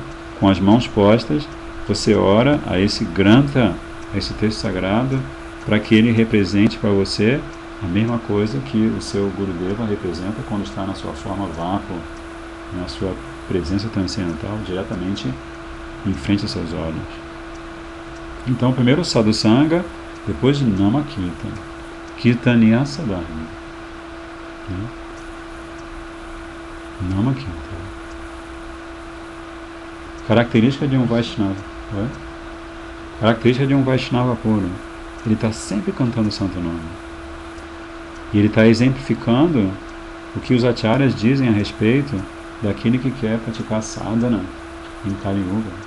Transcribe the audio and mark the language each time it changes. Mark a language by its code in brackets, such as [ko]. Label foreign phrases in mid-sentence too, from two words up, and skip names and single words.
[pt] Com as mãos postas, você ora a esse Grantha, a esse texto sagrado, para que ele represente para você a mesma coisa que o seu Gurudeva representa quando está na sua forma vácuo, na sua presença transcendental, diretamente em frente aos seus olhos. Então, primeiro [sa] साधु सङ्घ, [pt] depois [sa] नाम कीर्तन. कीर्तनीय सधर्म नाम कीर्तन. [pt] Característica de um Vaishnava. Característica de um Vaishnava puro. Ele está sempre cantando o santo nome. E ele está exemplificando o que os acharyas dizem a respeito daquele que quer praticar sadhana em Kali Yuga.